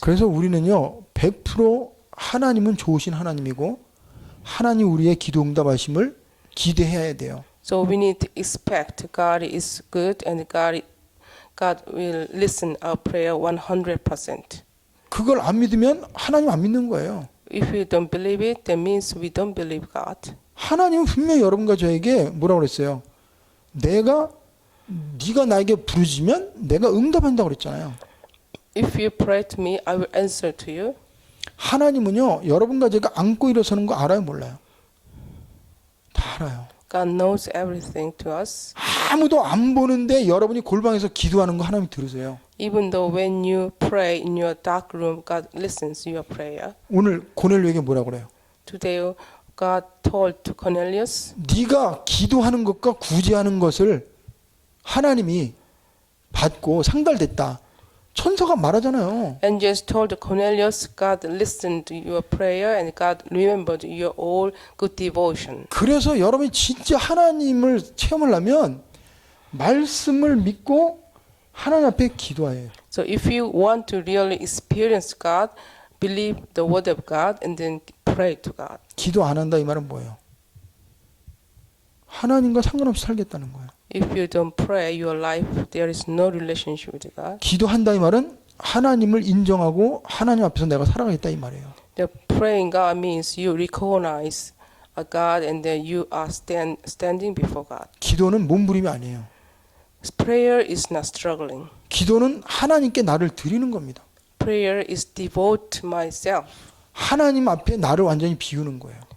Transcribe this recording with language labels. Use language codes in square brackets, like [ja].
[ko] 그래서 우리는요 100% 하나님은 좋으신 하나님이고 하나님 우리의 기도 응답하심을 기대해야 돼요. [en] So we need to expect God is good and God will listen our prayer 100%. [ko] 그걸 안 믿으면 하나님 안 믿는 거예요. [en] If we don't believe it, that means we don't believe God. [ko] 하나님은 분명히 여러분과 저에게 뭐라고 그랬어요? 네가 나에게 부르짖으면 내가 응답한다고 그랬잖아요. [en] If you pray to me, I will answer to you. [ko] 하나님은요 여러분과 제가 안고 일어서는 거 알아요 몰라요? 다 알아요. [en] God knows everything to us. [ko] 아무도 안 보는데 여러분이 골방에서 기도하는 거 하나님이 들으세요. [en] Even though when you pray in your dark room, God listens to your prayer. [ko] 오늘 고넬료에게 뭐라고 그래요? [en] Today, God told to Cornelius, [ko] 네가 기도하는 것과 구제하는 것을 하나님이 받고 상달됐다. 천사가 말하잖아요. [en] angels told Cornelius, God listened to your prayer and God remembered your all good devotion. [ko] 그래서 여러분이 진짜 하나님을 체험하려면 말씀을 믿고 하나님 앞에 기도해요. [en] So if you want to really experience God, believe the word of God and then pray to God. [ko] 기도 안 한다 이 말은 뭐예요? 하나님과 상관없이 살겠다는 거예요. [en] If you don't pray, your life there is no relationship with God. [ko] 기도한다 이 말은 하나님을 인정하고 하나님 앞에서 내가 살아가겠다 이 말이에요. [en] The praying God means you recognize a God and then you are standing before God. [ko] 기도는 몸부림이 아니에요. [en] Prayer is not struggling. [ko] 기도는 하나님께 나를 드리는 겁니다. [en] Prayer is devote myself [ko] 하나님 앞에 나를 완전히 비우는 거예요.